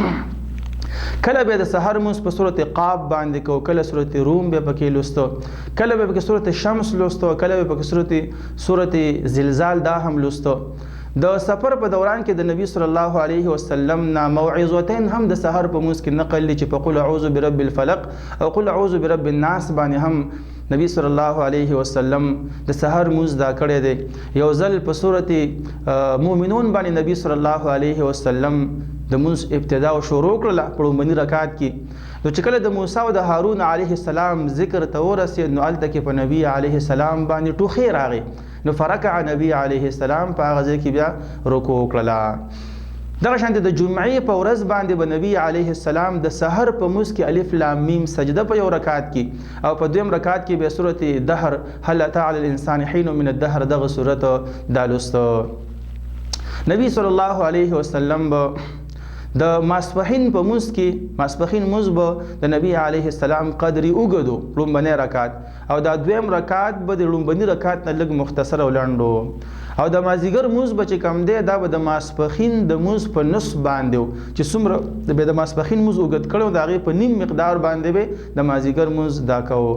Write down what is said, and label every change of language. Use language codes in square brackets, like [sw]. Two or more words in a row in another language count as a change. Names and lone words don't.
[ps] کله به د سحر منځ په سورت قاف باندې کو، کله سورت روم به پکې لوستو، کله به پکې سورت شمس لوستو، کله به پکې سورت زلزال دا هم لوستو. د سفر په دوران کې د نبی [ar] صلی الله علیه وسلم [ps] نه موعظتين هم د سحر په منځ کې نقل دي، چې په [ar] قل اعوذ برب الفلق [ps] او [ar] قل اعوذ برب الناس [ps] باندې هم نبی [ar] صلی الله علیه وسلم [ps] د سحر منځ دا کړی دی. یو ځل په سورت مؤمنون باندې نبی [ar] صلی الله علیه وسلم [ps] د منځ ابتدا او شروع کړله په لومړني رکعت کې. نو چې کله د موسی او د هارون [ar] علیه السلام [ps] ذکر ته ورسېد نو هلته کې په نبی [ar] علیه السلام [ps] باندې ټوخی راغی، نو فرکع نبی [ar] علیه السلام [ps] په هغه ځای کې بیا رکوع کړله. دغه شانته د جمعې په ورځ باندې به نبی [ar] علیه السلام [ps] د سحر په منځ کې [ar] الف لام میم [ps] سجده په یو رکعت کې، او په دویم رکعت کې به سورت دهر [ar] هل اتى على الانسان حين من الدهر [ps] دغه سورت دا لوسته. نبی [ar] صلی الله علیه وسلم [ps] به د ماسپښین په منځ کې ماسپښین منځ به د نبی [ar] علیه السلام [ps] قدرې اوږدو لومبنی رکعت، او دا دویم رکعت به د لومبني رکعت نه لږ مختصر او لنډ، او د مازیګر منځ به چې کم دی دا به د ماسپښین د منځ په نصف باندې چې څومره به د ماسپښین منځ اوږد کړی د هغې په نیم مقدار باندې به د مازیګر منځ دا کوو.